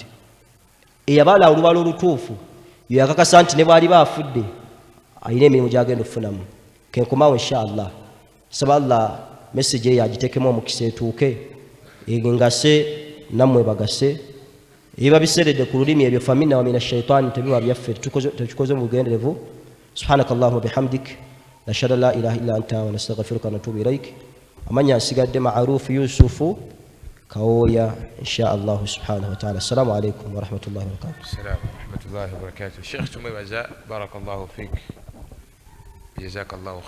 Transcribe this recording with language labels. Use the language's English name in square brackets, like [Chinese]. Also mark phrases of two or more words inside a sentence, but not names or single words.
[Ganda] Eyabala olubala olutuufu yo yakakasa nti ne bwali baafudde ayina emirimu gy'agenda okufunamu. Kenkomaawo inshallah. Saba Allah message eyo agitekemu omukisa etuuke, engase nammwe bagase. Eba biseredde ku lulimi ebyo [Arabic] فمنا ومن الشيطان [Ganda] tebiba byaffe tukikoze mu bugenderevu. [Arabic] سبحانك اللهم بحمدك نشهد أن لا إله إلا أنت ونستغفرك ونتوب إليك. [Ganda] Amanya asigadde Ma'ruf Yusufu Kaoya [Arabic] إن شاء الله سبحانه وتعالى. السلام عليكم ورحمة الله وبركاته. السلام ورحمة الله وبركاته. [Ganda] Sheikh tumwebaza [Arabic] بارك الله فيك. جزاك الله خير.